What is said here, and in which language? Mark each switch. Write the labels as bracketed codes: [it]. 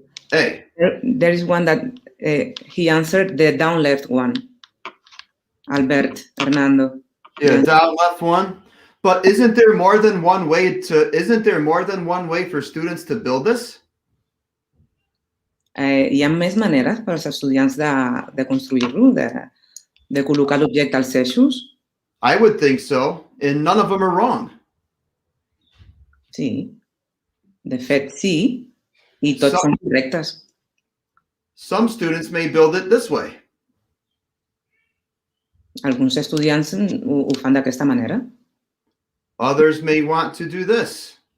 [en] Hey. There is one that he answered, the down left one. Albert Fernando. Yeah, down left one. But isn't there more than one way for students to build this? [ca] Hi ha més maneres per als estudiants de construir-lo, de col·locar l'objecte als eixos? [en] I would think so, and none of them are wrong. [ca] Sí. De fet, sí, i tots són correctes. [en] Some students may build it this way. [ca] Alguns estudiants ho fan d'aquesta manera. [en] Others may want to do this.